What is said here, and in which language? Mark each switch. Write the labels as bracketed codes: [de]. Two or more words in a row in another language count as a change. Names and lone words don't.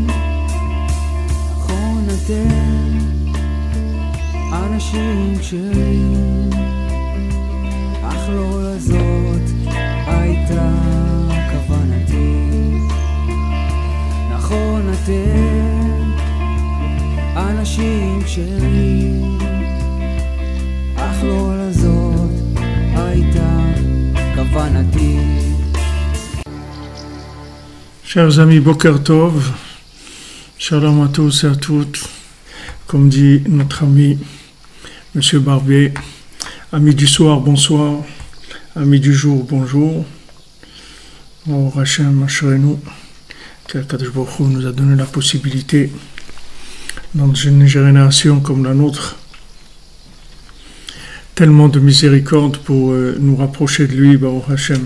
[he] נכון אתם אנשים כשרים, אך לא לזאת הייתה כוונתי. נכון אתם אנשים כשרים, אך לא לזאת הייתה כוונתי. [fr] Chers amis, [he] בוקר טוב, [fr] shalom à tous et à toutes. Comme dit notre ami Monsieur Barbier, amis du soir, bonsoir, amis du jour, bonjour. Au Hachem Ashrenu, qu' [he] הקדוש ברוך הוא [fr] nous a donné la possibilité, dans une génération comme la nôtre, tellement de miséricorde pour nous rapprocher de lui, [he] ברוך השם.